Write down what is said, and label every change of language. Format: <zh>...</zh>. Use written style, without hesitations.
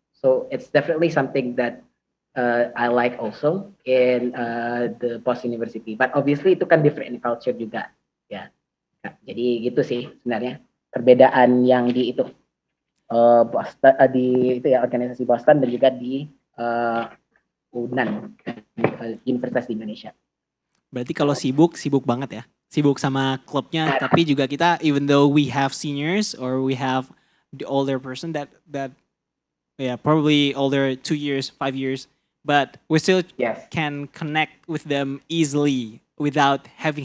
<en>So it's definitely something that I like also in the Boston University, but obviously</en> <id>itu kan</id> <en>different culture juga ya.</en> <id>Jadi gitu sih sebenarnya perbedaan yang di itu Boston, di itu ya, organisasi Boston, dan juga di UNAN, Universitas di Indonesia. Berarti kalau sibuk banget ya. Sibuk sama klubnya, tapi juga kita,</id> <en>even though we have seniors or we have the older person that yeah, probably older 2 years, 5 years, but we still Yes. can connect with them easily without having</en>